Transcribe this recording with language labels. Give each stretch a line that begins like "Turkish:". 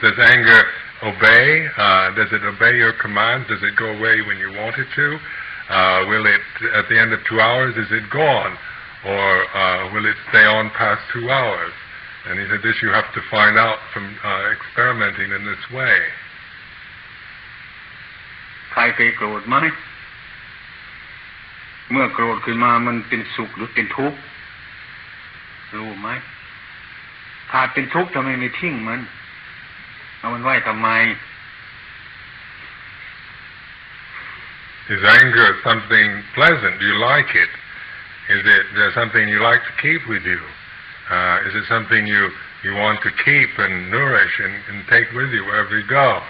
English: Does anger obey? Does it obey your commands? Does it go away when you want it to? Will it, at the end of 2 hours, is it gone? Or will it stay on past 2 hours? And he said this you have to find out from experimenting in this way.
Thai: ใครเคยโกรธไหมเมื่อโกรธขึ้นมามันเป็นสุขหรือเป็นทุกข์รู้ไหมถ้าเป็นทุกข์ทำไมไม่ทิ้งมันเอามันไว้ทำไม
English: Is anger something pleasant? Do you like it? Is it something you like to keep with you? Is it something you want to keep and nourish and take with you wherever you go?